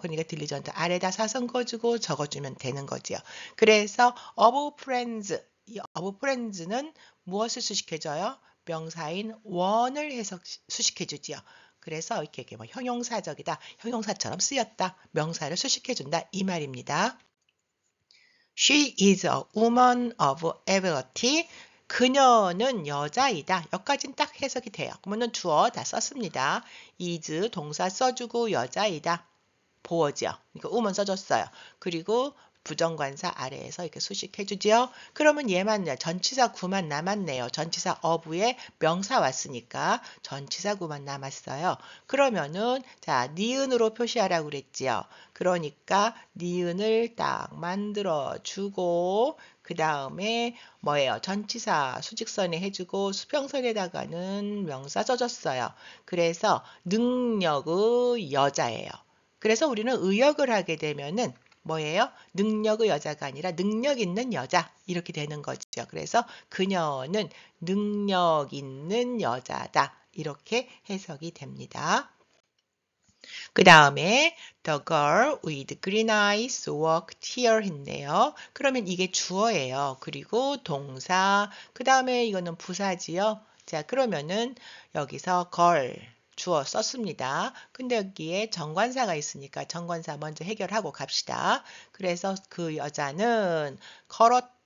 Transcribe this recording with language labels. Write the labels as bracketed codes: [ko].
[ko] 그러니까 diligent 아래다 사선 그어주고 적어주면 되는 거지요. 그래서 of friends 이 of friends는 무엇을 수식해줘요? 명사인 one을 해석 수식해 주지요. 그래서 이렇게 뭐 형용사적이다, 형용사처럼 쓰였다, 명사를 수식해 준다 이 말입니다. [en] She is a woman of ability. [ko] 그녀는 여자이다. 여기까지는 딱 해석이 돼요. 그러면 주어 다 썼습니다. is 동사 써주고 여자이다. 보어죠. 그러니까 woman 써줬어요. 그리고 부정관사 아래에서 이렇게 수식해주죠. 그러면 얘만 전치사 구만 남았네요. 전치사 of에 명사 왔으니까 전치사 구만 남았어요. 그러면은 자 니은으로 표시하라고 그랬지요. 그러니까 니은을 딱 만들어 주고 그 다음에 뭐예요? 전치사 수직선에 해주고 수평선에다가는 명사 써줬어요. 그래서 능력의 여자예요. 그래서 우리는 의역을 하게 되면은 뭐예요? 능력의 여자가 아니라 능력 있는 여자 이렇게 되는 거죠. 그래서 그녀는 능력 있는 여자다. 이렇게 해석이 됩니다. 그 다음에 [en] the girl with green eyes walked here [ko] 했네요. 그러면 이게 주어예요. 그리고 동사 그 다음에 이거는 부사지요. 자 그러면은 여기서 girl 주어 썼습니다. 근데 여기에 정관사가 있으니까 정관사 먼저 해결하고 갑시다. 그래서 그 여자는 걸었다.